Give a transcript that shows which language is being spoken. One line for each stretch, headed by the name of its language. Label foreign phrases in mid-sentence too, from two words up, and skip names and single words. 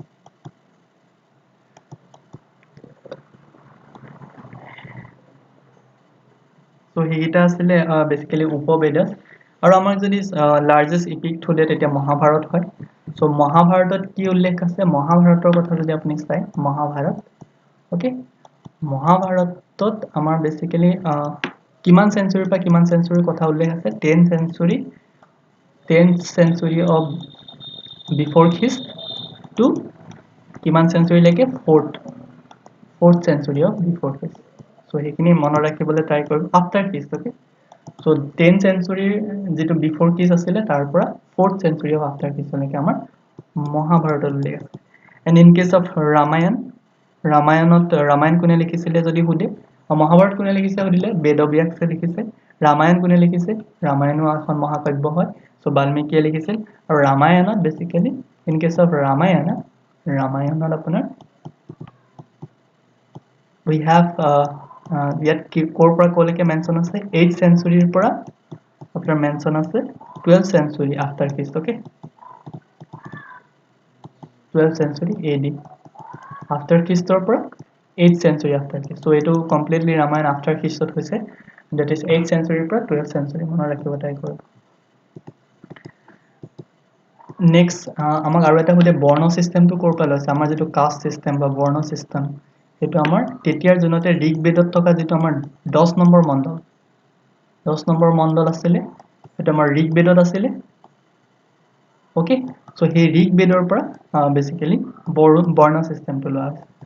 Assamese: so হেইটা আসলে বেসিক্যালি উপবেদাস আৰু আমাৰ যদি
English: largest epic
Assamese: থুলে তেতিয়া মহাভাৰত হয় সো মহাভাৰতত কি উল্লেখ আছে মহাভাৰতৰ কথা যদি আপুনি চাই মহাভাৰত ওকে মহাভাৰতত আমাৰ বেসিক্যালি কিমান সেঞ্চুৰী পা কিমান সেঞ্চুৰীৰ কথা উল্লেখ আছে
English: 10th century of before Christ to
Assamese: কিমান সেঞ্চুৰী লৈকে
English: 4th century of before Christ so
Assamese: হেখিনি মনত ৰাখিবলৈ ট্ৰাই কৰিম
English: after Christ okay so 10th century যেটো before Christ
Assamese: আছিল তাৰ পৰা
English: 4th century of after Christ
Assamese: লৈকে আমাৰ মহাভাৰত উল্লেখ আছে
English: and in case of
Assamese: ৰামায়ণ কোনে লিখিছিলে যদি সুধে মহাভাৰত কোনে লিখিছে সুধিলে বেদব্যাসে লিখিছে ৰামায়ণ কোনে লিখিছে ৰামায়ণো এখন মহাকাব্য হয় সো বাল্মীকিয়ে লিখিছিল আৰু ৰামায়ণত বেসিক্যালি
English: in case of
Assamese: ৰামায়ণত আপোনাৰ
English: we have yet
Assamese: কৰ পৰা কলৈকে মেনশন আছে
English: 8th century
Assamese: ৰ পৰা আপোনাৰ মেনশন আছে
English: 12th century after Christ okay 12th century AD after Christ
Assamese: ৰ পৰা
English: 8th century after Christ so
Assamese: এটো কমপ্লিটলি ৰামায়ণ
English: after Christ
Assamese: ত হৈছে
English: that is 8th century
Assamese: ৰ পৰা
English: 12th century
Assamese: মনত ৰাখিব ট্ৰাই কৰক নেক্সট আমাক আৰু এটা হতে বৰ্ণ সিস্টেমটো কৰ পৰা লৈছে আমাৰ যেটো
English: caste system
Assamese: বা বৰ্ণ সিস্টেম এটো আমাৰ তেতিয়াৰ জনতে ঋগবেদত থকা যেটো আমাৰ 10 নম্বৰ মণ্ডল আছিল এটো আমাৰ ঋগবেদত আছিল
English: okay so
Assamese: হে ঋগবেদৰ পৰা বেসিক্যালি বৰ্ণ সিস্টেমটো লোৱা আছে